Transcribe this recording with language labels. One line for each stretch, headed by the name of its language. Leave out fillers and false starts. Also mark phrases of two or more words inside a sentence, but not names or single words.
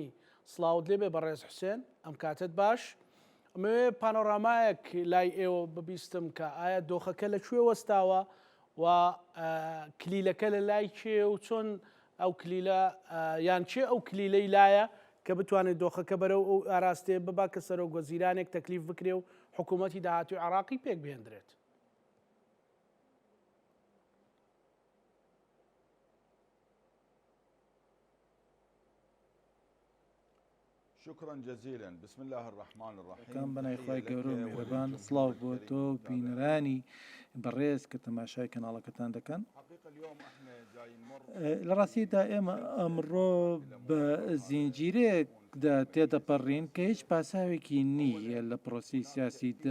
Central Kurdish: سڵاوت لێبێ بەڕێز حوسێن، ئەم کاتت باش. ئەمەوێ پانۆڕامایەک لای ئێوە ببیستم کە ئایا دۆخەکە لەکوێ وەستاوە و کلیلەکە لە لای کێ و چۆن ئەو کلیلە یان چێ ئەو کلیلەی لایە کە بتوانێت دۆخەکە بەرەو ئەو ئاراستێ ببا کە سەرۆک وەزیرانێک تەکلیف بکرێ و حکوومەتی داهاتووی عراقی پێک بهێنرێت.
Arabic: شكرا جزيلا بسم الله الرحمن الرحيم.
Central Kurdish: كان بنای خوای گەورە و میهرەبان، سڵاو بۆ تۆ بینەرانی بەڕێز کە تەماشای کەناڵەکەتان دەکەن. لە ڕاستیدا ئێمە ئەمڕۆ بە زینجیرەیەکدا تێدەپەڕین کە هیچ پاساوێکی نییە لە پرۆسی سیاسیدا.